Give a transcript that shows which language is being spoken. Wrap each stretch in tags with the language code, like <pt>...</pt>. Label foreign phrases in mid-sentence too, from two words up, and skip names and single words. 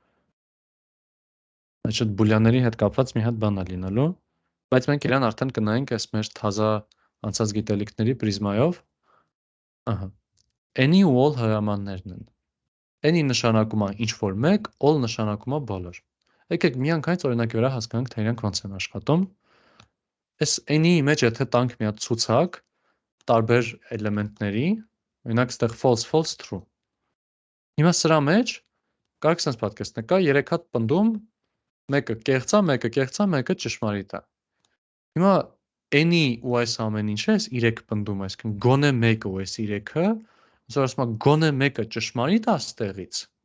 <hy>այդ բուլյաների հետ կապված մի հատ բան է լինելու, բայց մենք իրան արդեն կնայենք այս մեր թազա անցած գիտելիքների պրիզմայով, ահա, any ու all հրամաններն են, any նշանակում է ինչ-որ մեկ, all նշանակում է բոլոր, եկեք միանգամից օրինակի վրա հասկանանք, թե իրանք ոնց են աշխատում, այս any-ի մեջ եթե տանք մի հատ ցուցակ, տարբեր էլեմենտների, օրինակ ստեղ</hy> <en>false, false, true,</en> <hy>հիմա սրա մեջ, կարք սենց պատկեսնեք, կա 3 հատ պնդում, մեկը կեղծ է, մեկը ճշմարիտ է, հիմա any ու այս ամեն ինչը այս 3 պնդում, այսինքն գոնե մեկը ու այս 3-ը, ոնց որ ասում է գոնե մեկը ճշմարիտ է ստեղից։</hy>